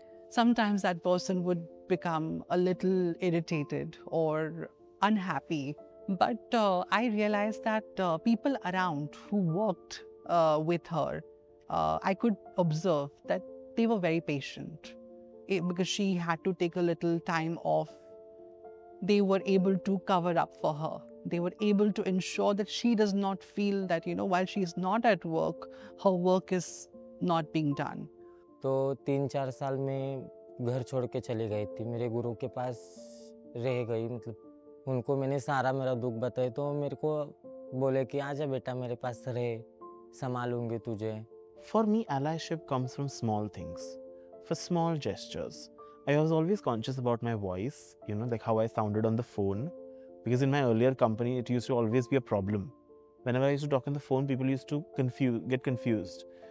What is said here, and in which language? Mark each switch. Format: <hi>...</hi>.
<en>Sometimes that person would become a little irritated or unhappy, but I realized that people around who worked with her, I could observe that they were very patient, because she had to take a little time off. They were able to cover up for her. They were able to ensure that she does not feel that, while she is not at work, her work is not being done.</en> <hi>तो 3-4 साल में घर छोड़ के चली गई थी, मेरे गुरु के पास रह गई। मतलब उनको मैंने सारा मेरा दुख बताया, तो मेरे को बोले कि आजा बेटा मेरे पास रहे, संभालूंगी तुझे।</hi> <en>For me, allyship comes from small things, for small gestures. I was always conscious about my voice, like how I sounded on the phone, because in my earlier company, it used to always be a problem. Whenever I used to talk on the phone, people used to get confused.</en>